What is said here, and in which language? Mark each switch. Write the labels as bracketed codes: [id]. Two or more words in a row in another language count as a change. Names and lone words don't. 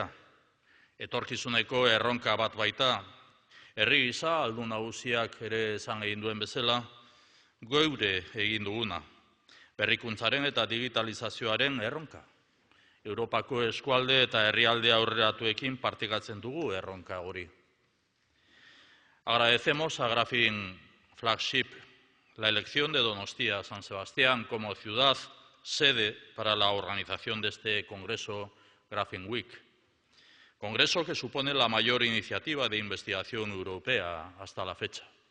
[eu] Etorkizuneko erronka bat baita. Herri gisa aldun nagusiak ere esan egin duen bezala, geure egin duguna. Berrikuntzaren eta digitalizazioaren erronka. Europako eskualde eta herrialde aurreratuekin partekatzen dugu erronka hori. [es] Agradecemos a Grafin Flagship la elección de Donostia San Sebastián como ciudad sede para la organización de este Congreso Grafin Week. Congreso que supone la mayor iniciativa de investigación europea hasta la fecha.